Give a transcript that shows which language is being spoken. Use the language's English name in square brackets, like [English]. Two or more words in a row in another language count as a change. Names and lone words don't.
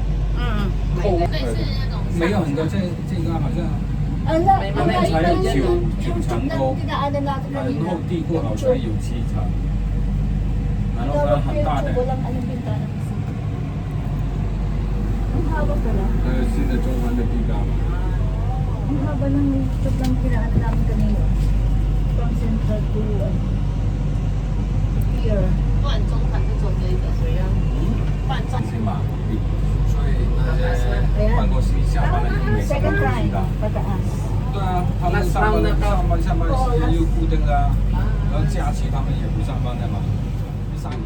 [Chinese] Mm. 对，是那种没有很多，这个好像 [Filipino] Ala, May mga ala, tayo, iba yun. yung Yung tube na Chango. dinaanan natin [Chinese] 然 [Filipino] kanina. [Chinese] 后地库好像有7层，然后它 [Filipino] Tinawag ko [Chinese] 很 [Filipino] yung [Chinese] 大 [Filipino] tube, [Chinese] 的， [Filipino] walang anong bintana kasi. Ang haba pala. [Chinese] 新的中环的地大嘛。 [Filipino] Ang haba ng tube lang dinaanan namin kanina. [English] From Central to here. [Chinese] 不然中盘就走这一个，不然中是嘛？所以那些办公室下班了就没什么 [English] Second [Chinese] 东 [English] time, [Chinese] 西的。 [Filipino] pataas. [Chinese] 对啊，他们上班下班时间又固定的啊，然后假期他们也不上班的嘛，上点。